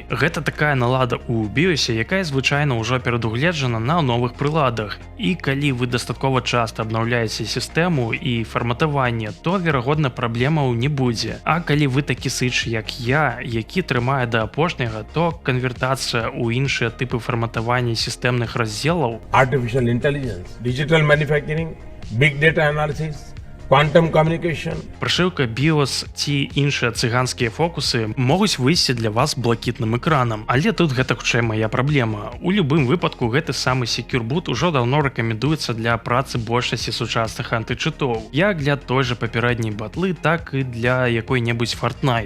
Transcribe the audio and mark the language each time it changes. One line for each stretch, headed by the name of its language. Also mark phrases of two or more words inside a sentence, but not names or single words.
Belarusian: Гэта такая налада ў BIOS, якая звычайна ўжо перадугледжана на новых прыладах. І калі вы дастаткова часта абнаўляеце сістэму і фарматаванне, то, верагодна, праблемаў не будзе. А калі вы такі сыч, як я, які трымае да апошняга, то канвертацыя ў іншыя тыпы фарматавання сістэмных раздзелаў,
English: artificial intelligence, digital manufacturing, big data analysis, quantum communication.
Belarusian: Прашыўка BIOS ці іншыя цыганскія фокусы могуць выйсці для вас блакітным экранам, але тут гэта хутчэй мая праблема. У любым выпадку гэты самы Secure Boot ужо даўно рэкамендуецца для працы большасці сучасных антычытоў. Як для той жа папярэдняй батлы, так і для якой-небудзь Fortnite.